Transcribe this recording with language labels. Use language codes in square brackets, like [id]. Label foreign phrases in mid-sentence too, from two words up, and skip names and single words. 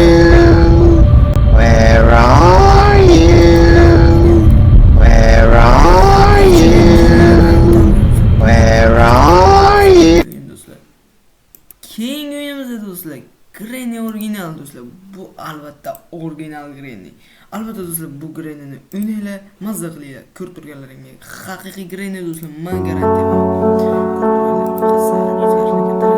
[en] Where are you? Where are you? Where are you? [uz] Keyingi o'yinimizda do'stlar, Granny original do'stlar. Bu albatta original Granny. Albatta do'stlar, bu Grannyni o'ynanglar, mazza qilinglar. Ko'rib turganlaringga haqiqiy Granny do'stlar, men garantiya beraman.